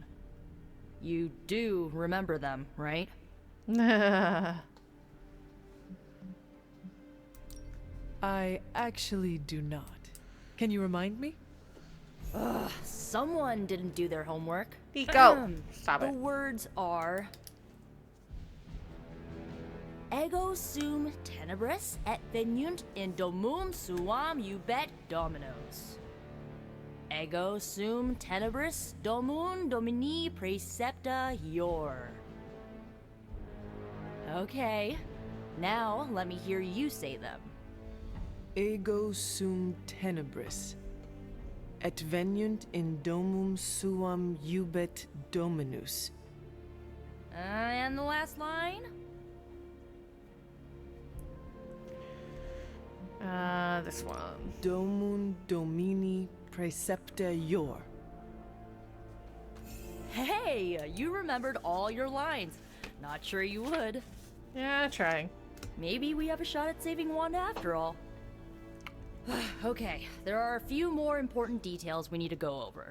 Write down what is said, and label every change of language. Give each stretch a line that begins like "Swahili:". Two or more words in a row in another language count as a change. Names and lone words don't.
English: You do remember them, right? I actually do not. Can you remind me? Ugh, someone didn't do their homework. Nico, stop The it. words are
Latin: Ego sum tenebris et veniunt in domum suam ubet dominos. Ego sum tenebris domum domini precepta ior.
English: Okay, now let me hear you say them.
Latin: Ego sum tenebris, et veniunt in domum suam ubet dominus.
English: And the last line? This one.
Latin: Domum domini precepta ior.
English: Hey, you remembered all your lines. Not sure you would. Yeah, trying. Maybe we have a shot at saving Wanda after all. Okay, there are a few more important details we need to go over.